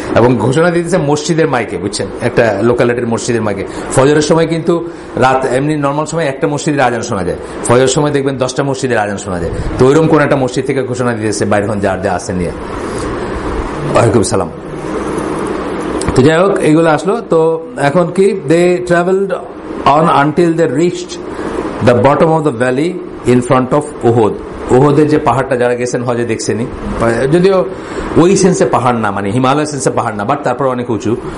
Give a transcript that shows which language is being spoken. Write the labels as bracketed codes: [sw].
[bn] এবং ঘোষণা দিতেছে মসজিদের মাইকে, বুঝছেন, একটা লোকালিটির মসজিদের মাইকে। ফজরের সময় কিন্তু রাত এমনি নর্মাল সময় একটা মসজিদের আজান শোনা যায়, ফজরের সময় দেখবেন 10টা মসজিদের আজান শোনা যায়। তো ওইরকম কোন একটা মসজিদ থেকে ঘোষণা দিতেছে বাইর হন যার যা আছে নিয়ে। ওয়ালাইকুম সালাম। তো যাই হোক, এইগুলো আসলো। তো এখন কি, [en] They travelled on until they reached the bottom of the valley in front of Uhud. [bn] উহুদের যে পাহাড়টা যারা গেছেন হজে দেখছেনি, যদিও ওই সেন্সে পাহাড় না, মানে হিমালয় সেন্সে পাহাড় না, বাট তারপর অনেক উঁচু।